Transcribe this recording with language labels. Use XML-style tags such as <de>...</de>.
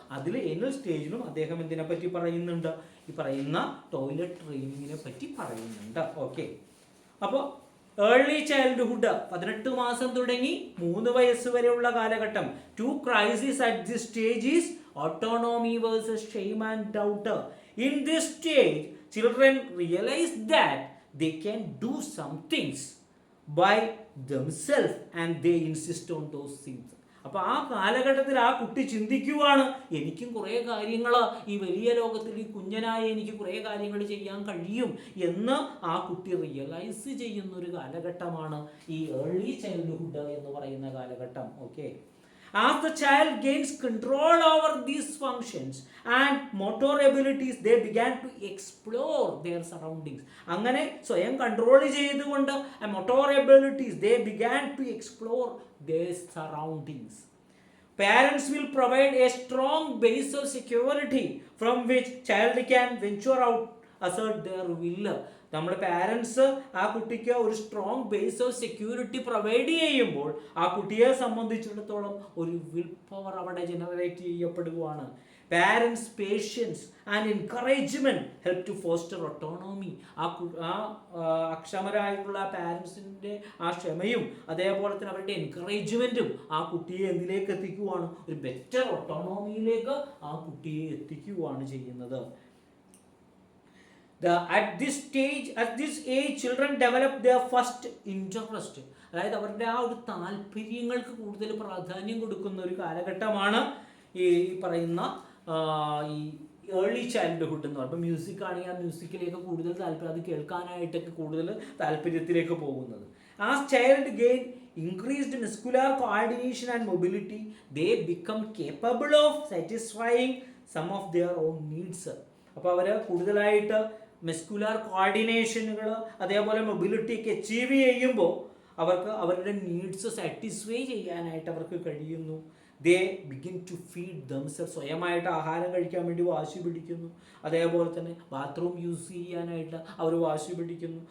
<ml>അതിൽ എയ്നൽ സ്റ്റേജിലും അദ്ദേഹം എന്തിനെ പറ്റി പറയുന്നുണ്ട്? ഈ പറയുന്ന ടോയ്ലറ്റ് ട്രെയിനിങ്ങിനെ പറ്റി പറയുന്നുണ്ട്. ഓക്കെ, അപ്പോൾ ഏർലി ചൈൽഡ്ഹുഡ് 18 മാസം തുടങ്ങി 3 വയസ്സ് വരെയുള്ള കാലഘട്ടം.</ml> <en>2 crises at this stage is autonomy versus shame and doubt. In this stage, children realize that they can do some things by themselves and they insist on those things.</en> <ml>അപ്പോൾ ആ കാലഘട്ടത്തിൽ ആ കുട്ടി ചിന്തിക്കുവാണ്, എനിക്കും കുറേ കാര്യങ്ങൾ ഈ വലിയ ലോകത്തിൽ ഈ കുഞ്ഞനായ എനിക്ക് കുറേ കാര്യങ്ങൾ ചെയ്യാൻ കഴിയും എന്ന് ആ കുട്ടി റിയലൈസ് ചെയ്യുന്ന ഒരു കാലഘട്ടമാണ് ഈ ഏർലി ചൈൽഡ്ഹുഡ് എന്ന് പറയുന്ന കാലഘട്ടം.</ml> <en>Okay, as the child gains control over these functions and motor abilities, they began to explore their surroundings.</en> <ml>അങ്ങനെ സ്വയം കൺട്രോൾ ചെയ്തുകൊണ്ട്</ml> <en>motor abilities, they began to explore their surroundings. Parents will provide a strong base of security from which child can venture out, assert their will.</en> <ml>നമ്മുടെ parents ആ കുട്ടിക്ക് ഒരു strong base of security provide ചെയ്യുമ്പോൾ ആ കുട്ടിയെ സംബന്ധിച്ചിടത്തോളം ഒരു will power അവിടെ ജനറേറ്റ് ചെയ്യപ്പെടുകയാണ്.</ml> <en>Parents patience and encouragement help to foster autonomy.</en> <ml>ആ അക്ഷമരായിട്ടുള്ള പാരൻസിൻ്റെ ആ ക്ഷമയും അതേപോലെ തന്നെ അവരുടെ എൻകറേജ്മെന്റും ആ കുട്ടിയെ എന്തിലേക്ക് എത്തിക്കുവാണ്? ഒരു ബെറ്റർ ഓട്ടോണോമിയിലേക്ക് ആ കുട്ടിയെ എത്തിക്കുവാണ് ചെയ്യുന്നത്.</ml> <en>at this age children develop their first interest.</en> <ml>അതായത് അവരുടെ ആ ഒരു താല്പര്യങ്ങൾക്ക് കൂടുതൽ പ്രാധാന്യം കൊടുക്കുന്ന ഒരു കാലഘട്ടമാണ് ഈ പറയുന്ന ഈ ഏർലി ചൈൽഡ്ഹുഡ് എന്ന് പറയുമ്പോൾ. മ്യൂസിക് ആണെങ്കിൽ ആ മ്യൂസിക്കിലേക്ക് കൂടുതൽ താല്പര്യം, അത് കേൾക്കാനായിട്ടൊക്കെ കൂടുതൽ താല്പര്യത്തിലേക്ക് പോകുന്നത്.</ml> <en>As child gain increased muscular coordination and mobility, they become capable of satisfying some of their own needs.</en> <ml>അപ്പോൾ അവർ കൂടുതലായിട്ട് മസ്കുലാർ കോർഡിനേഷനുകൾ അതേപോലെ മൊബിലിറ്റി ഒക്കെ അച്ചീവ് ചെയ്യുമ്പോൾ അവർക്ക് അവരുടെ നീഡ്സ് സാറ്റിസ്ഫൈ ചെയ്യാനായിട്ട് അവർക്ക് കഴിയുന്നു.</ml> <en>they begin to feed themselves,</en> <ml>സ്വയമായിട്ട് ആഹാരം കഴിക്കാൻ വേണ്ടി വാശി പിടിക്കുന്നു. അതേപോലെ തന്നെ ബാത്റൂം യൂസ് ചെയ്യാനായിട്ട് അവർ വാശി പിടിക്കുന്നു.</ml>